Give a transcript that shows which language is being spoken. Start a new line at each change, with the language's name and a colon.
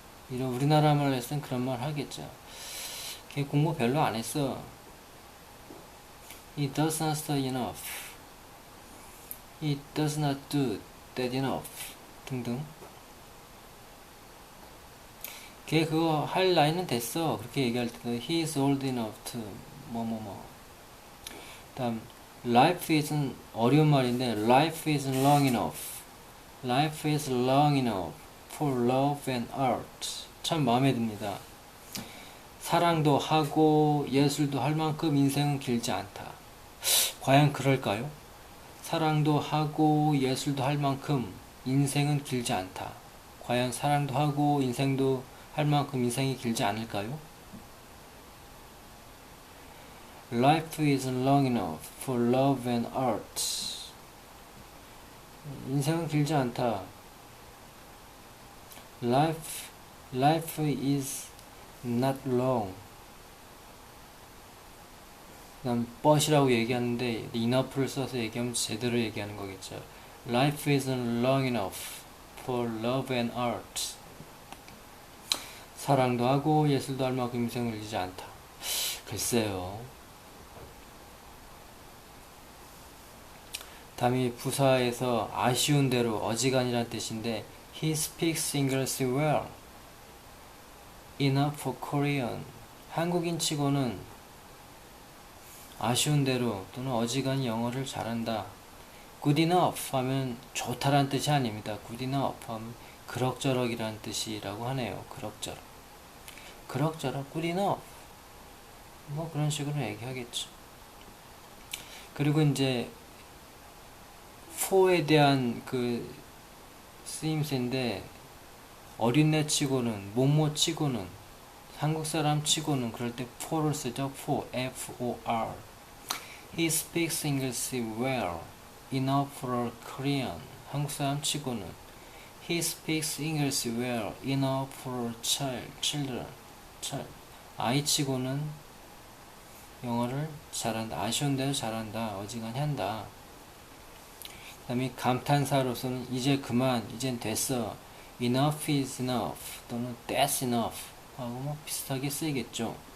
Korean: 이런 우리나라 말로 했으면 그런 말 하겠죠. 걔 공부 별로 안 했어.
English: He does not study enough. He does not do that enough.
Korean: 등등. 걔 그거 할 나이는 됐어. 그렇게 얘기할 때도
English: He is old enough to
Korean: 뭐뭐뭐.
English: 다음 Life isn't
Korean: 어려운 말인데
English: Life isn't long enough. Life is long enough for love and art.
Korean: 참 마음에 듭니다. 사랑도 하고 예술도 할 만큼 인생은 길지 않다. 과연 그럴까요? 사랑도 하고 예술도 할 만큼 인생은 길지 않다. 과연 사랑도 하고 인생도 할 만큼 인생이 길지 않을까요?
English: Life isn't long enough for love and art.
Korean: 인생은 길지 않다.
English: Life is not long.
Korean: 그다음 but이라고 얘기하는데 enough를 써서 얘기하면 제대로 얘기하는 거겠죠.
English: Life isn't long enough for love and art.
Korean: 사랑도 하고 예술도 할 만큼 인생을 길지 않다. 글쎄요. 다음이 부사에서 아쉬운 대로 어지간이란 뜻인데
English: He speaks English well. Enough for Korean.
Korean: 한국인 치고는 아쉬운 대로 또는 어지간히 영어를 잘한다.
English: Good enough
Korean: 하면 좋다란 뜻이 아닙니다. Good enough 하면 그럭저럭이란 뜻이라고 하네요. 그럭저럭
English: good enough.
Korean: 뭐 그런 식으로 얘기하겠죠. 그리고 이제 for에 대한 그 쓰임새인데 어린애 치고는 뭐뭐 치고는 한국 사람 치고는 그럴 때 for를 쓰죠.
English: for, F-O-R. He speaks English well, enough for Korean.
Korean: 한국 사람 치고는
English: He speaks English well, enough for children.
Korean: 아이 치고는 영어를 잘한다. 아쉬운 대로 잘한다. 어지간히 한다. 그 다음에 감탄사로서는 이제 그만, 이젠 됐어.
English: Enough is enough
Korean: 또는
English: that's enough
Korean: 하고 뭐 비슷하게 쓰이겠죠.